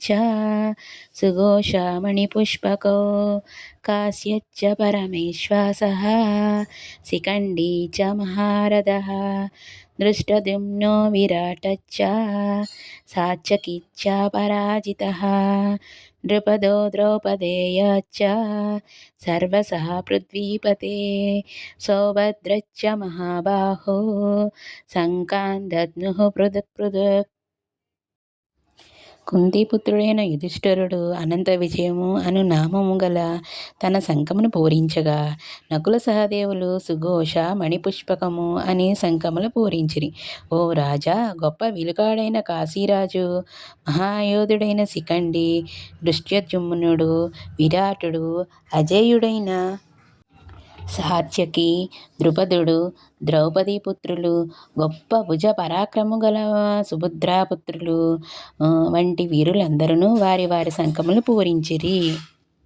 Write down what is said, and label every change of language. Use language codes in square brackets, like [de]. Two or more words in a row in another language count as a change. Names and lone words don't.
[sa] सुघोषमणिपुष्पकौ काश्यश्च परमेश्वासः शिखण्डी च महारथः दृष्टद्युम्नो विराटश्च सात्यकिश्च पराजितः नृपदो द्रौपदेयश्च सर्वसः पृथ्वीपते सौभद्रश्च महाबाहो शङ्कान् पृथक् पृथक्. [te] కుంతీపుత్రుడైన యుధిష్ఠిరుడు అనంత విజయము అను నామము గల తన శంఖమును పూరించగా నకుల సహదేవులు సుఘోష మణిపుష్పకము అని శంఖములు పూరించిరి. ఓ రాజా, గొప్ప విలుకాడైన కాశీరాజు, మహాయోధుడైన శిఖండి, దృష్టద్యుమ్నుడు, విరాటుడు, అజేయుడైన సాత్యకి, ద్రుపదుడు, ద్రౌపదీపుత్రులు, గొప్ప భుజ పరాక్రము గల సుభద్రాపుత్రులు వంటి వీరులందరూ వారి వారి శంఖములు పూరించిరి.